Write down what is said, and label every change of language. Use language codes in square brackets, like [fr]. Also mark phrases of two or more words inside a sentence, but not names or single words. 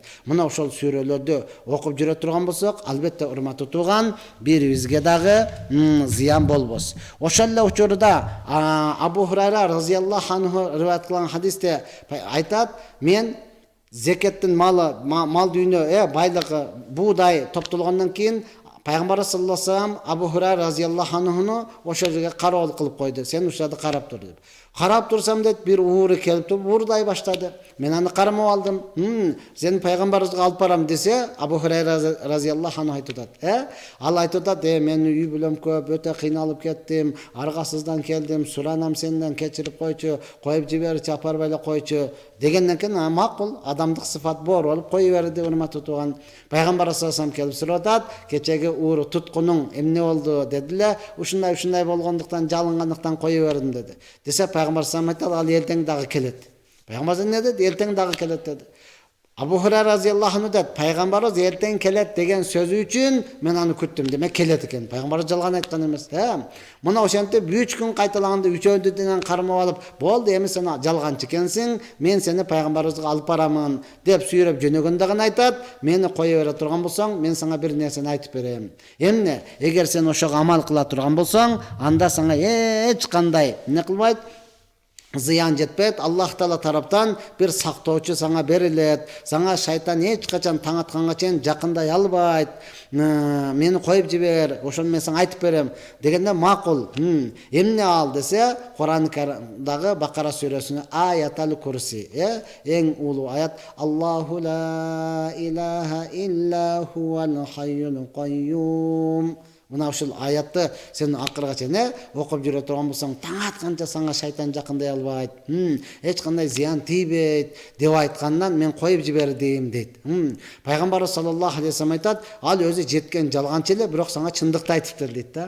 [ky] Мына ошол сүрөлөрдү окуп жүрө турган болсок, албетте урматтуу тууган, бирибизге дагы зыян болбос. Ошол эле учурда Абу Хурайра [ar] رضي الله عنه [ky] риваят кылган хадисте айтат, мен зекеттин мал дүйнө, байлыгы, буудай топтолгондон кийин Пайгамбар [ar] صلى الله عليه وسلم [ky] Абу Хурайра [ar] رضي الله عنه [ky] ошол жерге кароол кылып койду. Сен ушул жерде карап тур деп. Карап турсам дейт, бир ууру келип туруп уурдай баштады. Мен аны кармап алдым. Сен пайгамбарыбызга алып барам десе, Абу Хурайра [ar] رضي الله عنه [ky] айтып атат. Ал айтып атат, мен үй бүлөм көп, өтө кыйналып кеттим, аргасыздан келдим, суранам сенден, кечирип койчу, коюп жиберчи, апарбай эле койчу дегенден кийин макул, адамдык сыфат бор болуп кое берди, урматтуу тууган. Пайгамбар [ar] صلى الله عليه وسلم [ky] келип сурап атат, кечеги ууру туткунуң эмне болду дедиле, ушундай болгондуктан, жалынгандыктан кое бердим деди. Десе Пайгамбар [ar] صلى الله عليه وسلم [ky] айтат, ал эртең дагы келет. Пайгамбар не деди? Эртең дагы келет деди. [kk] Абу Хурайра [ar] رضي الله عنه [kk] деді, пайғамбарымыз ертең келет деген сөзі үшін мен аны күттім. Демек келет екен. Пайғамбарымыз жалған айтқан емес. [ky] Мына ошентип 3 күн кайталаганда үчөөдүнөн кармап алып, болды эми сен жалганчы экенсиң, мен сени пайгамбарыбызга алып барамын деп сүйрөп жөнөгөндө гана айтат, мени кое бере турган болсоң, мен сага бир нерсени айтып берем. Эмне? Эгер сен ошого амал кыла турган болсоң, анда сага эч кандай эмне кылбайт? Зыян жетпейт. Аллах Таала тараптан бир сактоочу сага берилет. Сага шайтан эч качан таң атканга чейин жакындай албайт. Мени коюп жибер, ошону мен сага айтып берем дегенде макул. Эмне ал десе, Кур'ан Каримдагы Бакара сүрөсүнүн [ar] آية الكرسي, [ky] эң улуу аят. [ar] الله لا إله إلا هو الحي القيوم. [ky] Мына ушул аятты сен акырга чейин окуп жүрө турган болсоң, таң атканча сага шайтан жакындай албайт, эч кандай зыян тийбейт деп айткандан мен коюп жибердим дейт. Пайгамбар [ar] صلى الله عليه وسلم [ky] айтат, ал өзү жеткен жалганчы эле, бирок сага чындыкты айтыптыр дейт да.